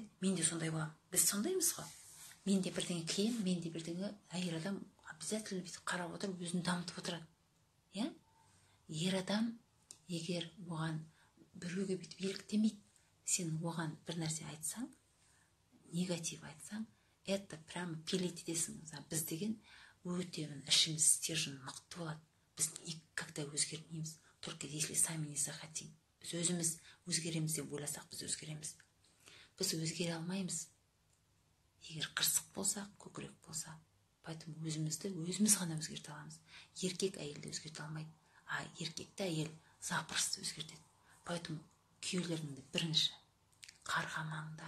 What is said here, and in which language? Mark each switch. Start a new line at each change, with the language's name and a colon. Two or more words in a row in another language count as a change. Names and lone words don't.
Kazakh: Мен де сондай боламын. Біз сондаймыз ғой. Мен де бірдеңе кием, мен де бірдеңе әйел адам обязательно бүйтіп қарап отырып, өзін дамытып отырады. Ер адам, егер оған біреуге бүйтіп еліктемейді, сен оған бір нәрсе айтсаң, негатив айтсаң,
Russian: это прямо пилить етесің.
Kazakh: Біз деген өте ішіміз стержен мықты болады.
Russian: Біз никогда өзгермейміз, только если сами не захотим.
Kazakh: Біз өзіміз өзгереміз деп ойласақ, біз өзгереміз. Біз өзгере алмаймыз. Егер қырсық болсақ, көкірек болса, поэтому өзіміз ғана өзгерте аламыз. Еркек әйелді өзгерте алмайды, еркекті әйел запросто өзгертеді. Поэтому күйеулеріңді бірінші қарғамаңдар.